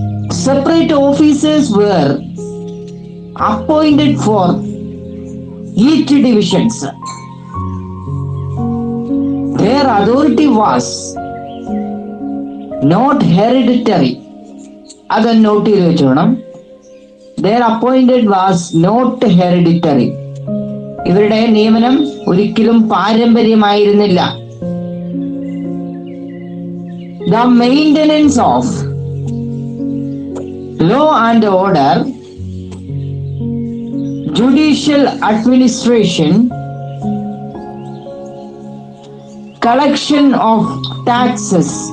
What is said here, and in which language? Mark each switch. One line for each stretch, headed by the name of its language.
English: Separate officers were appointed for each divisions. Their authority was not hereditary.
Malayalam: അത് not ചെയ്ത് വെച്ചോണം.
English: Their appointed was not hereditary.
Malayalam: ഇവരുടെ നിയമനം ഒരിക്കലും പാരമ്പര്യമായിരുന്നില്ല.
English: The maintenance of law and order, judicial administration, collection of taxes